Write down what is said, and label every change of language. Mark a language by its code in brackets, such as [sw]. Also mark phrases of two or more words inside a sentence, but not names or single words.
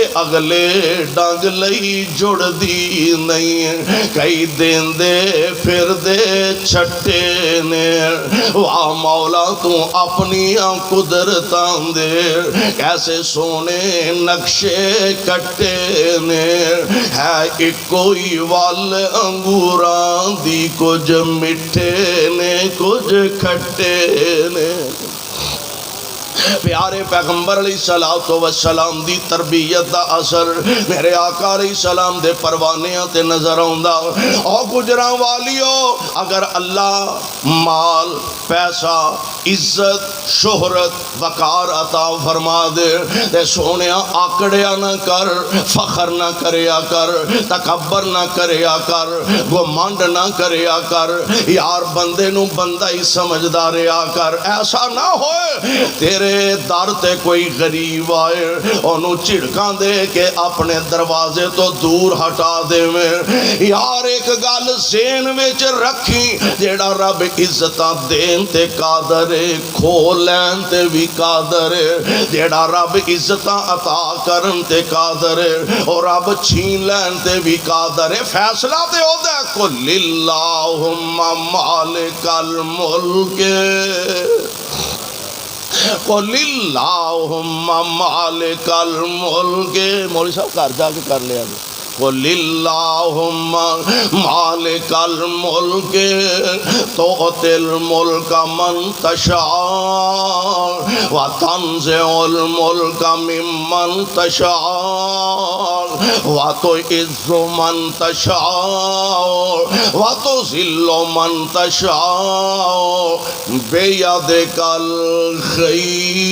[pa] اگلے ڈنگ لئی جڑ دی نہیں کئی دیندے پھر دے چھٹے نے واہ مولا تو اپنی قدرتاں دے کیسے سونے نقشے کٹے نے ہے ایکوئی وال انگوراں دی کچھ مٹھے نے کچھ کھٹے نے پیارے پیغمبر [ar] علیہ السلام [pa] دی تربیت دا اثر میرے آقا [ar] علیہ السلام [pa] دے پروانیاں تے نظر آندا او گجراں والیو اگر اللہ مال پیسہ عزت شہرت وقار عطا فرما دے تے سونیا آکڑیا نہ کر فخر نہ کریا کر تکبر نہ کریا کر گھمنڈ نہ کریا کر یار بندے نو بندہ ہی سمجھدا رہیا کر ایسا نہ ہوئے تیرے در تے کوئی غریب آئے انہوں چڑکاں دے کے اپنے دروازے تو دور ہٹا دے میں یار ایک گل ذہن وچ رکھی جیڑا رب عزتاں دین تے قادر ہے کھولین تے بھی قادر ہے جیڑا رب عزتاں عطا کرن تے قادر ہے اور رب چھین لین تے بھی قادر ہے فیصلہ تے ہو دے [ar] قل اللہم مالک الملک قل اللہم مالک الملک [pa] مولوی صاحب گھر جا کے کر لیا [ar] قل اللہم مالک الملک تؤتی الملک من تشاء وتنزع الملک ممن تشاء وتعز من تشاء وتذل من تشاء بیدک الخیر